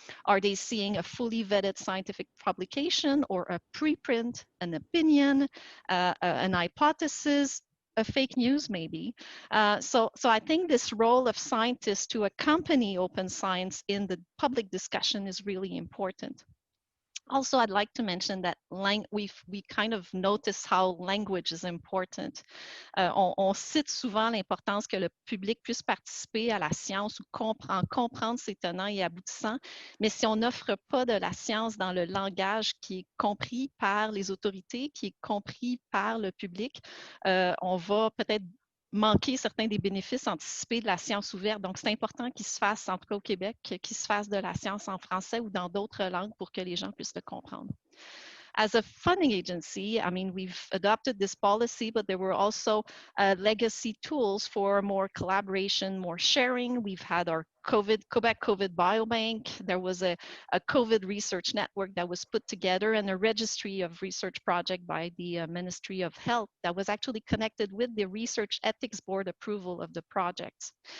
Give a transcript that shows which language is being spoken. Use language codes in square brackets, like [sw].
[en] Are they seeing a fully vetted scientific publication or a preprint, an opinion, an hypothesis, a fake news maybe? So I think this role of scientists to accompany open science in the public discussion is really important. Also, I'd like to mention that we kind of notice how language is important. [fr] On cite souvent l'importance que le public puisse participer à la science ou comprendre ses tenants et aboutissants, mais si on n'offre pas de la science dans le langage qui est compris par les autorités, qui est compris par le public, on va peut-être manquer certains des bénéfices anticipés de la science ouverte. Donc, c'est important qu'il se fasse, en tout cas au Québec, qu'il se fasse de la science en français ou dans d'autres langues pour que les gens puissent le comprendre. [en] As a funding agency, I mean, we've adopted this policy, but there were also legacy tools for more collaboration, more sharing. We've had our Quebec COVID Biobank. There was a COVID research network that was put together and a registry of research project by the Ministry of Health that was actually connected with the Research Ethics Board approval of the projects.